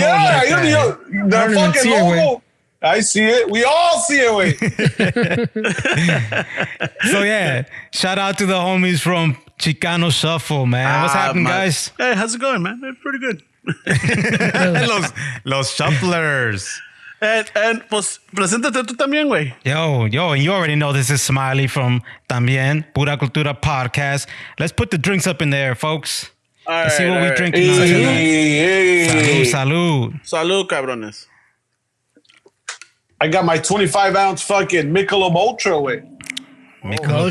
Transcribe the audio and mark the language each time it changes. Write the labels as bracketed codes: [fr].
[en] Yeah, like the fucking logo. I see it. We all see it. Wait. So yeah, shout out to the homies from Chicano Shuffle, man. What's happening, guys? Hey, how's it going, man? It's pretty good. [es] los shufflers. And pues, preséntate tú también, güey. [en] Yo, and you already know this is Smiley from También Pura Cultura Podcast. Let's put the drinks up in there, folks. Let's see what we drinking. Hey. [es] Salud. Salud, cabrones. [en] I got my 25-ounce fucking Michelob Ultra, wait. Michelob Ultra.